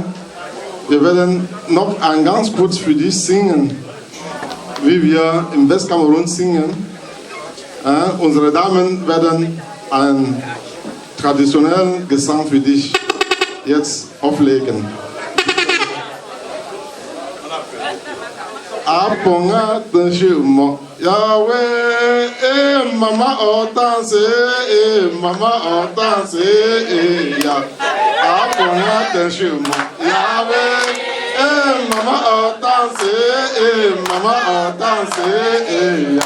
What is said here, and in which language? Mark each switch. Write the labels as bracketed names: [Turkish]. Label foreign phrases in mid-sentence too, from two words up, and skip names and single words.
[German] Wir werden noch ein ganz kurz für dich singen, wie wir im Westkamerun singen. Unsere Damen werden einen traditionellen Gesang für dich jetzt auflegen. Aponga tenshimo Yahweh, Mama Hortense, Mama Hortense, ya. Aponga tenshimo Yahweh, Mama Hortense, Mama Hortense, ya.